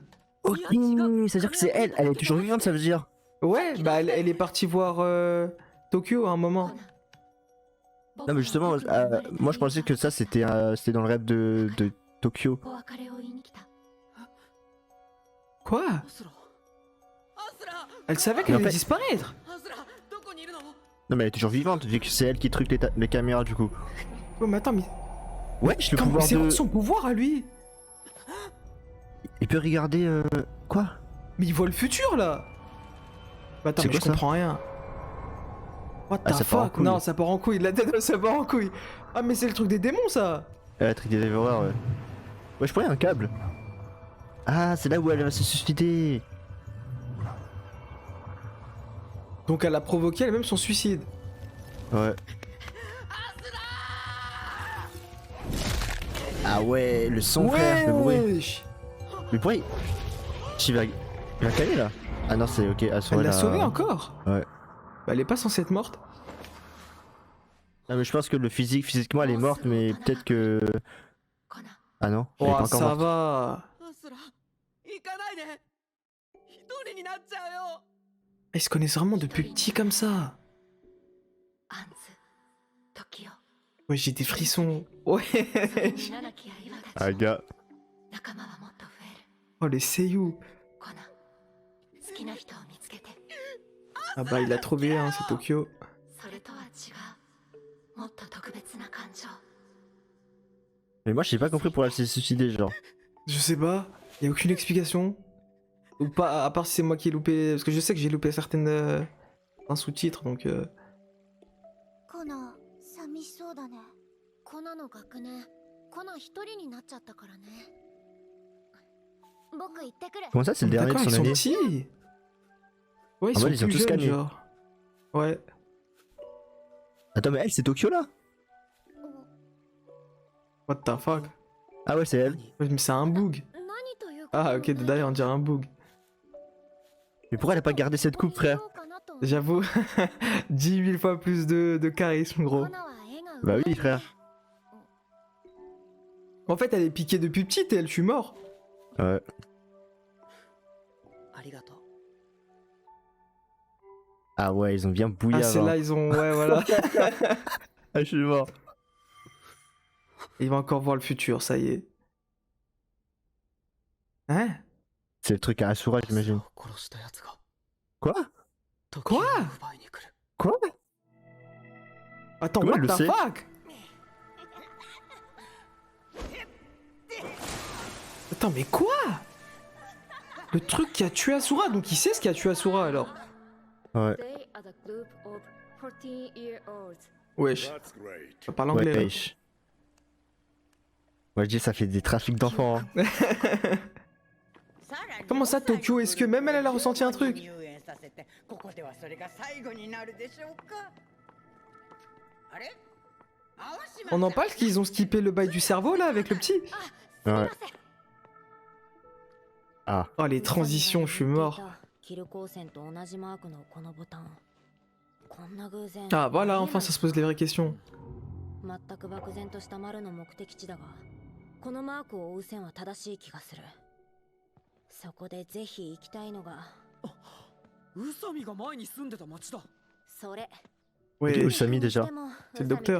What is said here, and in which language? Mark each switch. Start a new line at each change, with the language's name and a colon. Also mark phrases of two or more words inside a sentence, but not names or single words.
French: Ok, ça veut dire que c'est elle. Elle est toujours vivante, ça veut dire. Ouais, bah, elle est partie voir Tokyo à un moment. Non, mais justement, moi je pensais que ça c'était dans le rêve de Tokyo. Quoi?
Japanese: アスラ。アスラ。
French: Elle savait qu'elle Mais en allait fait- disparaître.
Japanese: アスラ。どこにいるの？
French: Non, mais elle est toujours vivante, vu que c'est elle qui truque les caméras du coup. Ouais, mais attends, mais. Wesh, le Comment pouvoir c'est quoi de. son pouvoir à lui? Il peut regarder. Quoi? Mais il voit le futur là. Bah, attends, C'est mais quoi je ça? comprends rien.
English: What
French: Ah,
English: the
French: ça part en
English: fuck?
French: couille. Non, ça part en couille. La tête, ça part en couille. Ah, mais c'est le truc des démons ça. La truc des dévoreurs, ouais. Ouais, je pourrais un câble. Ah, c'est là où elle va se suicider. Donc elle a provoqué elle-même son suicide. Ouais. Ah ouais, le son, frère, le bruit. wesh. Mais pourquoi il va caler là? Ah non, c'est ok, Asura Elle l'a là. sauvée encore. Ouais. Bah, elle est pas censée être morte. Non, mais je pense que physiquement, elle est morte, mais peut-être que. コナ Ah non, elle est Oh, pas encore ça morte. va.
Japanese: アスラ行かないで一人になっちゃうよ
French: Ils se connaissent vraiment depuis petit comme ça.
Japanese: アンズ時代
French: Ouais, j'ai des frissons. Ouais.
Japanese: 皆なき刃た
French: Ah,
Japanese: ち
French: gars.
Japanese: 仲間はもっと増える
French: Oh, les seiyuu.
Japanese: コナ好きな人を見つけて
French: Ah bah, il a trouvé, hein, c'est Tokyo.
Japanese: それとは違うもっと特別な感情
French: Mais moi, j'ai pas compris pourquoi elle s'est suicidée, genre. Je sais pas. Y a aucune explication. Ou pas, à part si c'est moi qui ai loupé. Parce que je sais que j'ai loupé certaines. Un sous-titre, donc.
Japanese: コナ寂しそうだねコナの学年コナ一人になっちゃったからね僕行ってくる
French: Comment ça, c'est le dernier de D'accord, ils son sont année? petits. Ouais, ils Ah sont ouais, ils ont plus tous jeunes, scanné. genre. Ouais. Attends, mais elle, c'est Tokyo là?
English: What the fuck?
French: Ah ouais, c'est elle. Ouais, mais c'est un bug.
Japanese: 何ということ
French: Ah, ok, d'ailleurs, on dirait un bug. Mais pourquoi elle a pas gardé cette coupe, frère? J'avoue. 10 000 fois plus de charisme, gros. Bah oui, frère. En fait, elle est piquée depuis petite et elle, je suis mort. Ouais.
Japanese: ありがとう
French: Ah ouais, ils ont bien bouillé Ah, c'est avant. là, ils ont. Ouais, voilà. Ah, je suis mort. Il va encore voir le futur, ça y est. Hein? C'est le truc à Asura, j'imagine.
Japanese: 殺したやつが
French: Quoi?
Japanese: 時を
French: Quoi?
Japanese: 奪いに来る
French: Quoi? Attends, Comment
English: what
French: elle le
English: the
French: sait? fuck? Attends, mais quoi? Le truc qui a tué Asura, donc il sait ce qui a tué Asura alors. Ouais.
English: They are the group of 14-year-olds.
French: Wesh,
English: That's great.
French: ça parle Ouais, anglais. hein. wesh. Ouais, je dis, ça fait des trafics d'enfants. Hein. Comment ça, Tokyo? Est-ce que même elle, elle a ressenti un truc? On en parle qu'ils ont skippé le bail du cerveau là avec le petit? Ouais. Ah. Oh, les transitions, je suis mort.
Japanese: キル光線と同じマークのこのボタン。こんな偶然。
French: Ah, voilà, enfin, ça se pose les vraies questions.
Japanese: 全く漠然とした丸の目的地だが、このマークを追う線は正しい気がする。そこでぜひ行きたいのが、宇佐美が前に住んでた町だそれ。
French: Ouais, Usami déjà. C'est le docteur.